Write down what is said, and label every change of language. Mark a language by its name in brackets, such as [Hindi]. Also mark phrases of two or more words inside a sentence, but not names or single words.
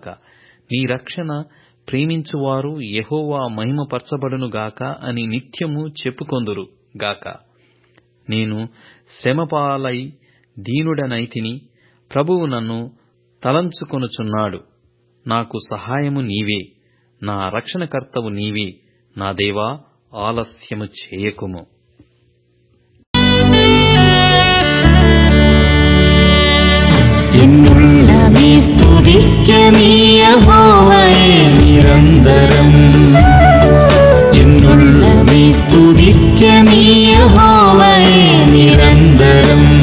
[Telugu] నీ రక్షణ ప్రేమించువారు యెహోవా మహిమపరచబడునుగాక అని నిత్యము చెప్పుకొందురు గాక. నేను శ్రమపాలై దీనుడనైతిని. ప్రభువు నన్ను తలంచుకొనుచున్నాడు. నాకు సహాయము నీవే, నా రక్షణకర్తవు నీవే. నా దేవా, ఆలస్యము చేయకుము. [Malayalam] എന്നുള്ളമേ സ്തുതിക്കണീ യഹോവയെ നിരന്തരം. എന്നുള്ളമേ സ്തുതിക്കണീ യഹോവയെ നിരന്തരം.